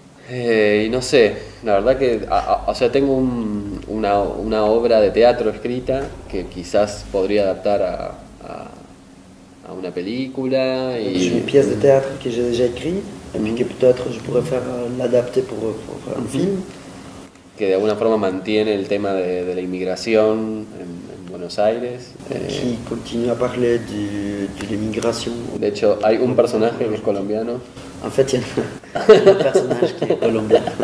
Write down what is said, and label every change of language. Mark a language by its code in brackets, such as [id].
[es] Y no sé, la verdad que, o sea, tengo una obra de teatro escrita que quizás podría adaptar a una película. [fr] J'ai une pièce de théâtre que j'ai déjà écrite, et puis que peut-être je pourrais l'adapter pour faire un film. [es] Que de alguna forma mantiene el tema de la inmigración en Buenos Aires. [fr] Qui continue à parler de l'immigration. [es] De hecho, hay un personaje que es colombiano. [fr] En fait, il y a un personnage qui est colombien.